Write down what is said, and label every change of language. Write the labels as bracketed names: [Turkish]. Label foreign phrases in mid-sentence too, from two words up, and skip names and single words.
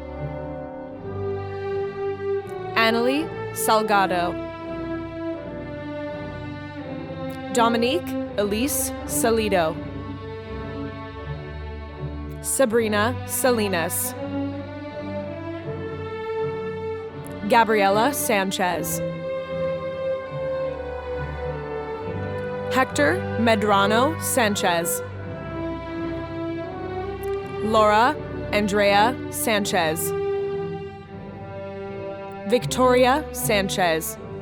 [Spanish] Annalie Salgado. Dominique Elise Salido. Sabrina Salinas. Gabriela Sanchez. Hector Medrano Sanchez. Laura Andrea Sanchez. Victoria Sanchez.